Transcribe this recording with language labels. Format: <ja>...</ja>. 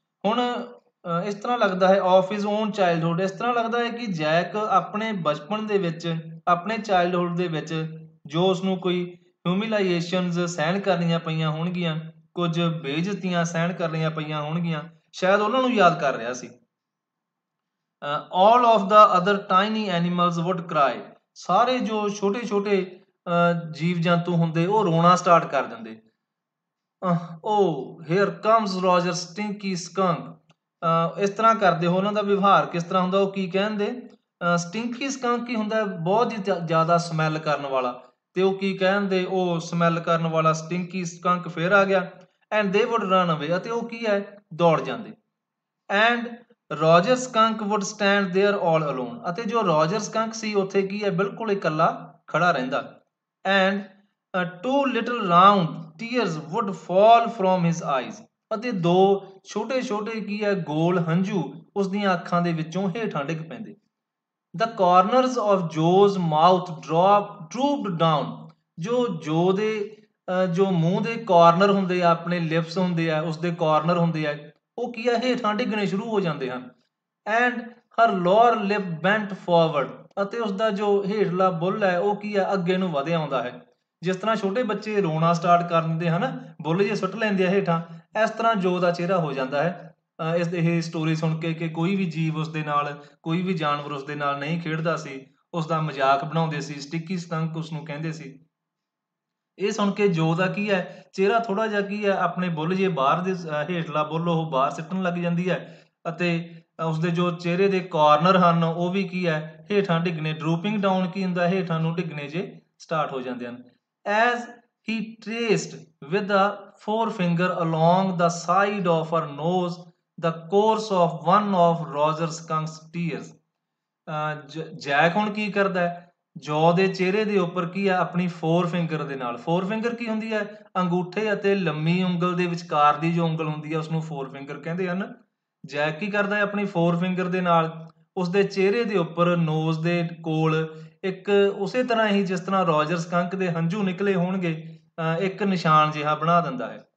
<pa>ਹੁਣ ਇਸ ਤਰ੍ਹਾਂ ਲੱਗਦਾ ਹੈ</pa> <en>of his own childhood,</en> <pa>ਇਸ ਤਰ੍ਹਾਂ ਲੱਗਦਾ ਹੈ ਕਿ ਜੈਕ ਆਪਣੇ ਬਚਪਨ ਦੇ ਵਿੱਚ, ਆਪਣੇ ਚਾਈਲਡਹੁੱਡ ਦੇ ਵਿੱਚ ਜੋ ਉਸਨੂੰ ਕੋਈ ਹਿਊਮਿਲਾਈਏਸ਼ਨਸ ਸਹਿਣ ਕਰਨੀਆਂ ਪਈਆਂ ਹੋਣਗੀਆਂ, ਕੁਝ ਬੇਇੱਜ਼ਤੀਆਂ ਸਹਿਣ ਕਰਨੀਆਂ ਪਈਆਂ ਹੋਣਗੀਆਂ, ਸ਼ਾਇਦ ਉਹਨਾਂ ਨੂੰ ਯਾਦ ਕਰ ਰਿਹਾ ਸੀ।</pa> <en>all of the other tiny animals would cry।</en> <pa>ਸਾਰੇ ਜੋ ਛੋਟੇ ਛੋਟੇ ਜੀਵ ਜੰਤੂ ਹੁੰਦੇ ਉਹ ਰੋਣਾ ਸਟਾਰਟ ਕਰ ਦਿੰਦੇ।</pa> <en>oh here comes Roger stinky skunk।</en> <pa>ਇਸ ਤਰ੍ਹਾਂ ਕਰਦੇ ਹੋ, ਉਹਨਾਂ ਦਾ ਵਿਵਹਾਰ ਕਿਸ ਤਰ੍ਹਾਂ ਹੁੰਦਾ, ਉਹ ਕੀ ਕਹਿੰਦੇ, ਸਟਿੰਕੀ ਸਕੰਕ ਕੀ ਹੁੰਦਾ, ਬਹੁਤ ਹੀ ਜ਼ਿਆਦਾ ਸਮੈਲ ਕਰਨ ਵਾਲਾ। ਤੇ ਉਹ ਕੀ ਕਹਿੰਦੇ, ਉਹ ਸਮੈਲ ਕਰਨ ਵਾਲਾ ਸਟਿੰਕੀ ਸਕੰਕ ਫੇਰ ਆ ਗਿਆ।</pa> <en>and they would run away,</en> <pa>ਅਤੇ ਉਹ ਕੀ ਹੈ, ਦੌੜ ਜਾਂਦੇ।</pa> <en>and Roger skunk would stand there all alone,</en> <pa>ਅਤੇ ਜੋ ਰੋਜਰ ਸਕੰਕ ਸੀ ਉੱਥੇ ਕੀ ਹੈ, ਬਿਲਕੁਲ ਇਕੱਲਾ ਖੜਾ ਰਹਿੰਦਾ।</pa> <en>and two little round tears would fall from his eyes,</en> <pa>ਅਤੇ ਦੋ ਛੋਟੇ ਛੋਟੇ ਕੀ ਹੈ, ਗੋਲ ਹੰਝੂ ਉਸਦੀਆਂ ਅੱਖਾਂ ਦੇ ਵਿੱਚੋਂ ਹੇਠਾਂ ਡਿੱਗ ਪੈਂਦੇ।</pa> <en>The corners of Joe's mouth drooped down।</en> <pa>ਜੋ ਦੇ ਜੋ ਮੂੰਹ ਦੇ ਕਾਰਨਰ ਹੁੰਦੇ ਆ, ਆਪਣੇ ਲਿਪਸ ਹੁੰਦੇ ਆ, ਉਸਦੇ ਕਾਰਨਰ ਹੁੰਦੇ ਆ, ਉਹ ਕੀ ਆ, ਹੇਠਾਂ ਡਿੱਗਣੇ ਸ਼ੁਰੂ ਹੋ ਜਾਂਦੇ ਹਨ।</pa> <en>and her lower lip bent forward,</en> <pa>ਅਤੇ ਉਸਦਾ ਜੋ ਹੇਠਲਾ ਬੁੱਲ ਹੈ ਉਹ ਕੀ ਆ, ਅੱਗੇ ਨੂੰ ਵਧਿਆ ਆਉਂਦਾ ਹੈ। ਜਿਸ ਤਰ੍ਹਾਂ ਛੋਟੇ ਬੱਚੇ ਰੋਣਾ ਸਟਾਰਟ ਕਰ ਦਿੰਦੇ ਹਨ, ਬੁੱਲ ਜੇ ਸੁੱਟ ਲੈਂਦੇ ਆ ਹੇਠਾਂ, ਇਸ ਤਰ੍ਹਾਂ ਜੋ ਦਾ ਚਿਹਰਾ ਹੋ ਜਾਂਦਾ ਹੈ ਇਹ ਸਟੋਰੀ ਸੁਣ ਕੇ ਕਿ ਕੋਈ ਵੀ ਜੀਵ ਉਸਦੇ ਨਾਲ, ਕੋਈ ਵੀ ਜਾਨਵਰ ਉਸਦੇ ਨਾਲ ਨਹੀਂ ਖੇਡਦਾ ਸੀ, ਉਸਦਾ ਮਜ਼ਾਕ ਬਣਾਉਂਦੇ ਸੀ, ਸਟਿੱਕੀ ਸਕੰਕ ਉਸਨੂੰ ਕਹਿੰਦੇ ਸੀ। ਇਹ ਸੁਣ ਕੇ ਜੋ ਦਾ ਕੀ ਹੈ, ਚਿਹਰਾ ਥੋੜਾ ਜਿਹਾ ਕੀ ਹੈ, ਆਪਣੇ ਬੁੱਲ ਜੇ ਬਾਹਰ ਦੇ ਹੇਠਲਾ ਬੁੱਲ ਉਹ ਬਾਹਰ ਸਿੱਟਣ ਲੱਗ ਜਾਂਦੀ ਹੈ, ਅਤੇ ਉਸਦੇ ਜੋ ਚਿਹਰੇ ਦੇ ਕਾਰਨਰ ਹਨ ਉਹ ਵੀ ਕੀ ਹੈ, ਹੇਠਾਂ ਡਿੱਗਣੇ,</pa> <en>drooping down</en> <pa>ਕੀ ਹੁੰਦਾ, ਹੇਠਾਂ ਨੂੰ ਡਿੱਗਣੇ ਜੇ ਸਟਾਰਟ ਹੋ ਜਾਂਦੇ ਹਨ।</pa> <en>As he traced with the forefinger along the side of her nose the course of one of Roger Skunk's tears।</en> <pa>Jack ਹੁਣ ਕੀ ਕਰਦਾ ਹੈ, ਜੋ ਦੇ ਚਿਹਰੇ ਦੇ ਉੱਪਰ ਕੀ ਹੈ, ਆਪਣੀ ਫੋਰਫਿੰਗਰ ਦੇ ਨਾਲ, ਫੋਰਫਿੰਗਰ ਕੀ ਹੁੰਦੀ ਹੈ, ਅੰਗੂਠੇ ਅਤੇ ਲੰਮੀ ਉਂਗਲ ਦੇ ਵਿਚਕਾਰ ਦੀ ਜੋ ਉਂਗਲ ਹੁੰਦੀ ਹੈ ਉਸਨੂੰ ਫੋਰਫਿੰਗਰ ਕਹਿੰਦੇ ਹਨ। ਜੈਕ ਕੀ ਕਰਦਾ ਹੈ, ਆਪਣੀ ਫੋਰਫਿੰਗਰ ਦੇ ਨਾਲ ਉਸਦੇ ਚਿਹਰੇ ਦੇ ਉੱਪਰ, ਨੋਜ਼ ਦੇ ਕੋਲ ਇੱਕ ਉਸੇ ਤਰ੍ਹਾਂ ਹੀ ਜਿਸ ਤਰ੍ਹਾਂ ਰੋਜਰ ਸਕੰਕ ਦੇ ਹੰਝੂ ਨਿਕਲੇ ਹੋਣਗੇ, ਇੱਕ ਨਿਸ਼ਾਨ ਜਿਹਾ ਬਣਾ ਦਿੰਦਾ ਹੈ।</pa>